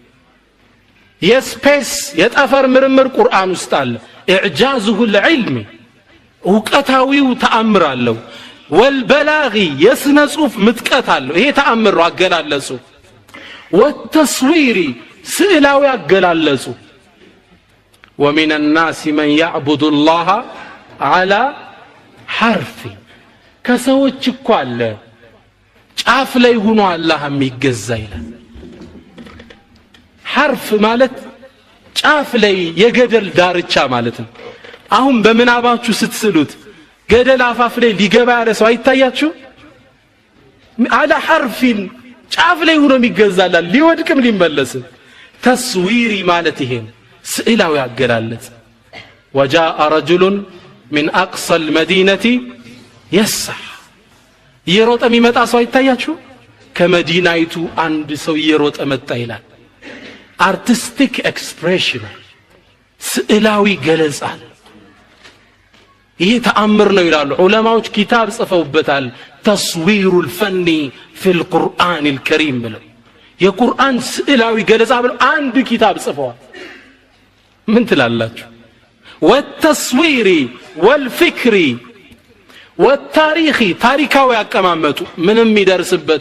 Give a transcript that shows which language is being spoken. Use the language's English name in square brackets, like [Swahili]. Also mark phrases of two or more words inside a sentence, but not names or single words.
[Amharic] የስፔስ የጠፈር ምርምር ቁርአን ውስጥ አለ [Arabic] الإعجاز العلمي [Amharic] ዕውቀታዊው ተአምር አለው ወልበላጊ የስነ ጽሁፍ ምጥቀት አለው ይሄ ተአምር ነው አገላለጹ ወተስዊሪ ስዕላዊ አገላለጹ [Arabic] ومن الناس من يعبد الله على حرف [Amharic] ከሰዎች እኮ አለ ጫፍ ላይ ሆኖ አላህ የሚገዛ ይላል حرف ማለት ጫፍ ላይ የገደል ዳርቻ ማለት ነው አሁን በመናባችሁ ስትስሉት ገደል አፋፍ ላይ ሊገባ ያለ ሰው አይታያችሁ [Arabic] على حرف [Amharic] ጫፍ ላይ ሆኖ የሚገዛላል ሊወድቅም ሊመለስ ተስዊሪ ማለት ይሄን ስዕላዊ አገላለጽ [Arabic] وجاء رجل من اقصى المدينه يسعى [Amharic] يروጥ የሚመጣ ሰው አይታያችሁ ከመዲናይቱ አንድ ሰው ይሮጥ መጣ ይላል [English] artistic expression [Amharic] ስዕላዊ ገለጻ ይሄ ተአምር ነው ይላሉ ዑለማዎች ኪታብ ጽፈውበታል ተስዊሩል ፈኒ ፊል ቁርአኒል ከሪም ብለው የቁርአን ስዕላዊ ገለጻ ብለው አንድ ኪታብ ጽፈዋል ምን ትላላችሁ [Arabic] والتصويري والفكري والتاريخي [Amharic] ታሪካዊ ያቀማመጡ ምንም ይደርስበት